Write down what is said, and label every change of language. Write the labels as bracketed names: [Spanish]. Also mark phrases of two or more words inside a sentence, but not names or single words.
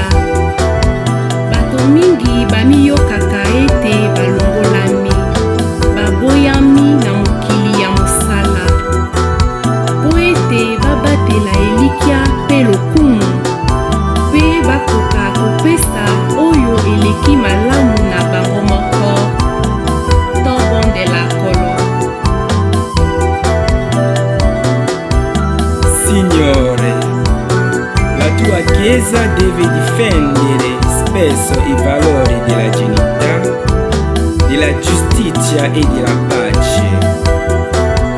[Lingala] Bato mingi bamiyokaka ete balongolami baboyami na mokili ya mosala po ete babatela elikya mpe lokumu mpe bakoka kopesa oyo eleki malamu na bango moko to bondela kolo. [Italian] Signore, la tua Chiesa deve difendere spesso i valori della dignità, della giustizia e della pace.